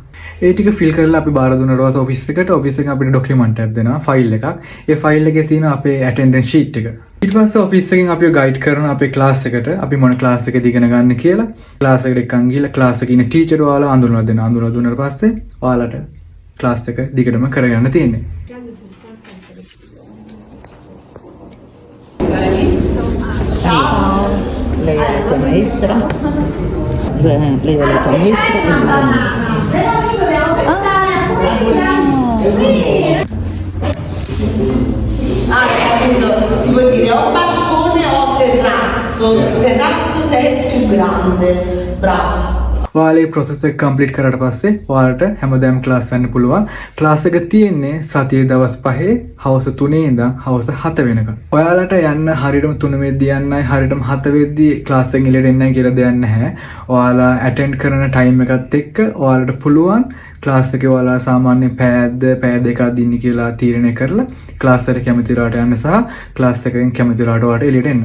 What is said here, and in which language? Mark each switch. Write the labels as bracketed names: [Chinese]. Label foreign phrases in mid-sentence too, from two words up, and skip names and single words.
[Sinhala] ඒ ටික ෆිල් කරලා අපි බාර දුන්නාට පස්සේ ඔෆිස් එකට අපිට ඩොකියුමන්ට් එකක් දෙනවා, ෆයිල් එකක්. ඒ ෆයිල් එකේ තියෙන අපේ ඇටෙන්ඩන්ස් ෂීට් එක. ඊට පස්සේ ඔෆිස් එකෙන් අපිව ගයිඩ් කරනවා අපේ ක්ලාස් එකට. අපි මොන ක්ලාස් එකද ඉගෙන ගන්න කියලා. ක්ලාස් එකට එක්කන් ගිහලා ක්ලාස් එකේ ඉන්න ටීචර් ඔයාලා අඳුනලා දෙනවා. අඳුනලා දුන්නාට පස්සේ ඔයාලට ක්ලාස් එක දිගටම කරගෙන තියෙන්නේ. [Italian] Lei è la tua maestra? Lei è la tua maestra? Capito? Si può dire o balcone o terrazzo. Terrazzo se è più grande. Bravo. [Sinhala] ඔයාලා මේ process එක complete කරාට පස්සේ ඔයාලට හැමදාම class යන්න පුළුවන්. class එක තියෙන්නේ සතියේ දවස් 5 හවස 3 ඉඳන් හවස 7 වෙනකම්. ඔයාලට යන්න හරියටම 3 වෙද්දී යන්නයි හරියටම 7 වෙද්දී class එකෙන් එළියට එන්නයි කියලා දෙයක් නැහැ. ඔයාලා attend කරන time එකත් එක්ක ඔයාලට පුළුවන් ක්ලාස් එකේ ඔයාලා සාමාන්‍ය පැය දෙකක් දින්න කියලා තීරණය කරලා ක්ලාස් එකට කැමති රට යන්න සහ ක්ලාස් එකෙන් කැමති රට වලට එළියට එන්න.